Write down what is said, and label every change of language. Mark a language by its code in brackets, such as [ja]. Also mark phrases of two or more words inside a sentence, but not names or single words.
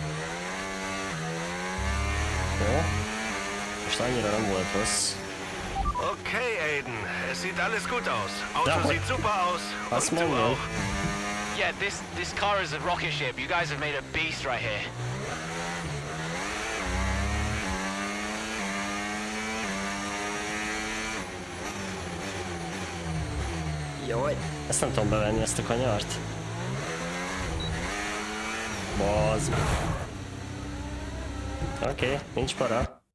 [hu] Jó. Most annyira nem volt rossz. [de] Okay, Aiden. Es sieht alles gut aus. Auto Ja, sieht super aus. was Und du man will. auch. [en] Yeah, this car is a rocket ship. You guys have made a beast right here. [hu] Jaj, ezt nem tudom bevenni, ezt a kanyart. Bazd. Oké, nincs para.